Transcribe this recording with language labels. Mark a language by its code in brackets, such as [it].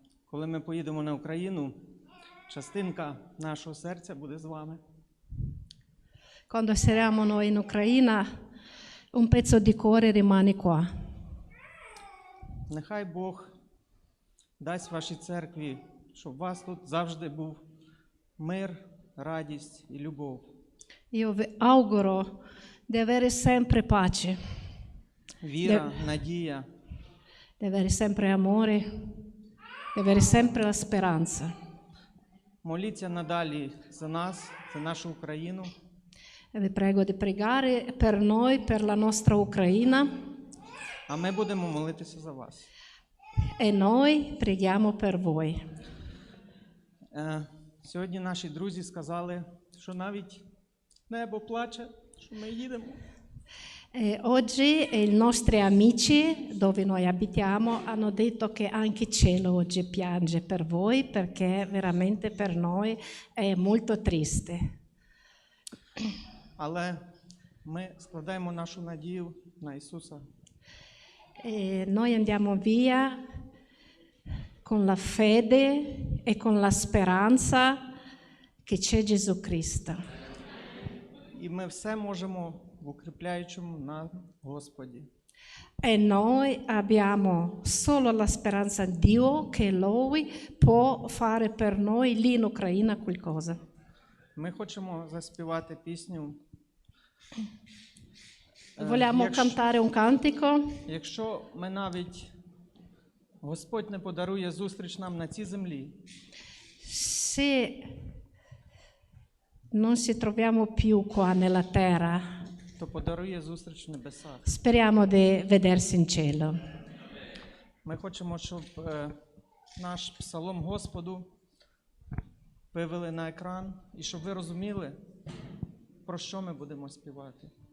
[uk] коли ми поїдемо на Україну, частинка нашого серця буде з вами. [it] Quando saremo noi in Ucraina, un pezzo di cuore rimane qua. [uk] Нехай Бог дасть вашій церкві, щоб у вас тут завжди був мир, радість і любов. [it] Io vi auguro di avere sempre pace, [uk] Віра, надія. [it] di avere sempre amore, di avere sempre la speranza. [uk] Моліться надалі за нас, за нашу Україну. [it] E vi prego di pregare per noi, per la nostra Ucraina, [uk] А ми будемо молитися за вас. [it] e noi preghiamo per voi. [uk] Сьогодні наші друзі сказали, що навіть небо плаче, що ми їдемо. [it] Oggi i nostri amici dove noi abitiamo hanno detto che anche il cielo oggi piange per voi perché veramente per noi è molto triste. [uk] Але ми складаємо нашу надію на Ісуса. [it] Noi andiamo via con la fede e con la speranza che c'è Gesù Cristo. [uk] І ми все можемо в укріпляючому на Господі. [it] E noi abbiamo solo la speranza in Dio che Lui può fare per noi lì in Ucraina qualcosa. [uk] Ми хочемо заспівати пісню. [it] Vogliamo cantare un cantico. [uk] Якщо ми навіть Господь не подарує зустріч нам на цій землі, [it] Se non ci troviamo più qua nella terra, [uk] то подарує зустріч в небесах. [it] speriamo di vedersi in cielo. [uk] Ми хочемо, щоб наш псалом Господу вивели на екран і щоб ви розуміли, про що ми будемо співати.